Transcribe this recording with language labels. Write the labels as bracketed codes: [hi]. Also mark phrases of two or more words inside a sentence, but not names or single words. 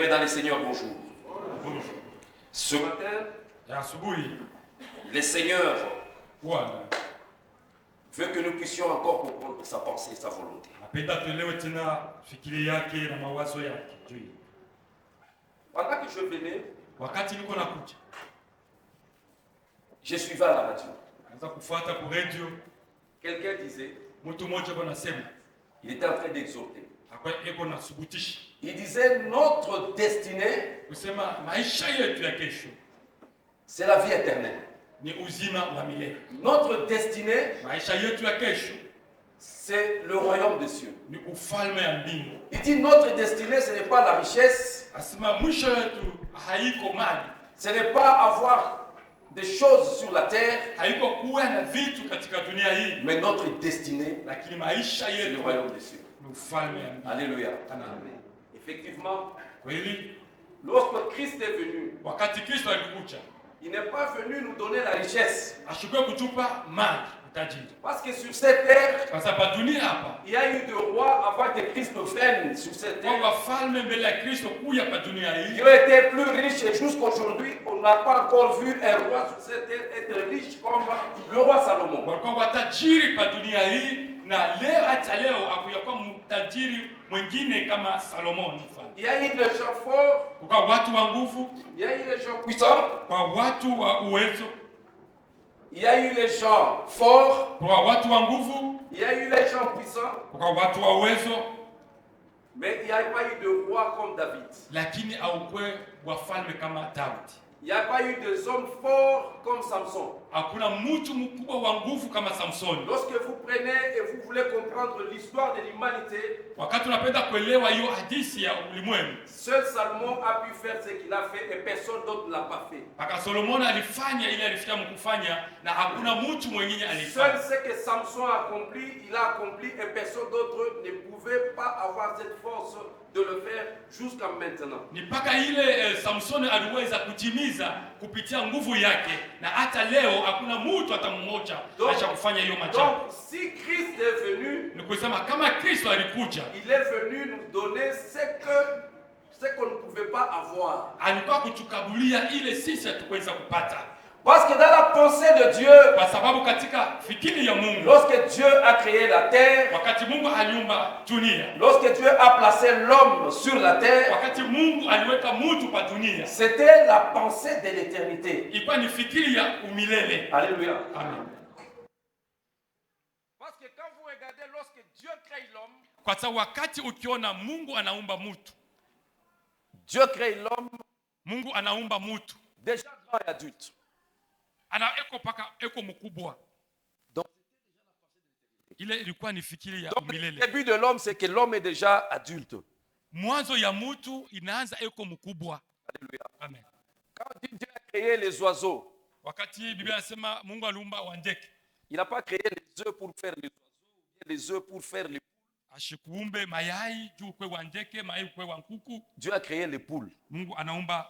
[fr] Seigneur, bonjour. Bonjour. Ce matin, [sw] Asubuhi [fr] le Seigneur [sw] Bwana [fr] veut que nous puissions encore comprendre sa pensée et sa volonté. [sw] napenda tuelewe tena fikiri yake na mawazo yake juu. [fr] Pendant que je venais, [sw] Wakati niko nakuja [fr] je suivais à la radio. [sw] anza kufuata kwa radio, [fr] Quelqu'un disait, [sw] mtu mmoja bwana sema [fr] il était en train d'exhorter. [sw] akwa eko na subutisha [fr] Il disait, notre destinée, [sw] kusema maisha yetu ya kesho [fr] c'est la vie éternelle. [sw] ni uzima wa milele. [fr] Notre destinée, [sw] Maisha yetu ya kesho [fr] c'est le royaume des cieux. [sw] ni ufalme ya mbingu. [fr] Il dit, notre destinée, ce n'est pas la richesse, [sw] Asema mwisho yetu haiko mali, [fr] ce n'est pas avoir des choses sur la terre, [sw] haiko kuwa na vitu katika dunia hii, [fr] mais notre destinée, [sw] lakini maisha [fr] c'est le [sw] yetu [fr] royaume des cieux. [sw] ni ufalme ya mbingu. [fr] Alléluia. Amen. Effectivement, [sw] Kweli [fr] lorsque Christ est venu, [sw] wakati Kristo alikuja [fr] il n'est pas venu nous donner la richesse. [sw] ashukue kutupa mali utajiri, [fr] Parce que sur cette terre, [sw] kwa sababu dunia hapa [fr] il y a eu des rois avant que Christ vienne sur cette [sw] kwa [fr] terre. [sw] wafalme mbele ya Kristo kuya pa dunia hii, [fr] Ils ont été plus riches et jusqu'aujourd'hui, on n'a pas encore vu un roi sur cette terre être riche comme le roi Salomon. [sw] walikuwa watajiri pa dunia hii, na leo hata leo hakuyakuwa mtajiri mwingine kama Salomon mfalme. [fr] Il y a eu des gens forts, [sw] Kwa watu wa nguvu, [fr] il y a eu des gens puissants, [sw] kwa watu wa uwezo, [fr] il y a eu les gens forts, [sw] kwa watu wa nguvu, [fr] il y a eu les gens puissants, [sw] kwa watu wa uwezo, [fr] mais il n'y a pas eu de roi comme David. [sw] lakini haukwe wafalme kama Daudi. [fr] Il n'y a pas eu des hommes forts comme Samson. [sw] Hakuna mtu mkubwa wa nguvu kama Samsoni. [fr] Lorsque vous prenez et vous voulez comprendre l'histoire de l'humanité, [sw] Wakati unapenda kuelewa hiyo hadithi ya ulimwengu, [fr] seul Salomon a pu faire ce qu'il a fait et personne d'autre ne l'a pas fait. [sw] mpaka Solomoni alifanya ile alifikia mkufanya, na hakuna mtu mwingine [fr] Seul [sw] alifanya. [fr] ce que Samson a accompli, il a accompli et personne d'autre ne pouvait pas avoir cette force de le faire jusqu'à maintenant. [sw] Ni mpaka ile Samsoni aliweza kutimiza kupitia nguvu yake, na hata leo hakuna mtu hata mmoja acha kufanya hiyo [fr] Donc, machapo. si Christ est venu, [sw] Ni kusema kama Kristo alikuja, [fr] il est venu nous donner ce qu'on ne pouvait pas avoir. [sw] alikuwa kutukabulia ile sisi hatukuweza kupata, [fr] Parce que dans la pensée de Dieu, [sw] kwa sababu katika fikiri ya Mungu, [fr] lorsque Dieu a créé la terre, [sw] wakati Mungu aliumba dunia, [fr] lorsque Dieu a placé l'homme sur la terre, [sw] wakati Mungu aliweka mtu pa dunia, [fr] c'était la pensée de l'éternité. [sw] ilikuwa ni fikiri ya umilele. [fr] Alléluia. Amen. Parce que quand vous regardez, lorsque Dieu crée l'homme, [sw] Kwa sababu wakati ukiona Mungu anaumba mtu, [fr] Dieu crée l'homme [sw] Mungu anaumba mtu [fr] déjà grand et adulte. [sw] eko mkubwa, [fr] Donc, [sw] ile ilikuwa ni fikiri ya [fr] donc le [sw] umilele. [fr] début de l'homme, c'est que l'homme est déjà adulte. [sw] Mwanzo ya mtu inaanza eko mkubwa. [fr] Alléluia. Amen. Quand Dieu a créé les oiseaux, [sw] Wakati Biblia inasema Mungu aliumba wandeke, [fr] il n'a pas créé les œufs pour faire les oiseaux, ou bien les œufs pour faire les poules. [sw] ashikuumbe mayai juu kwe wandeke, mayai kwe wa nkuku. [fr] Dieu a créé les poules. [sw] Mungu anaumba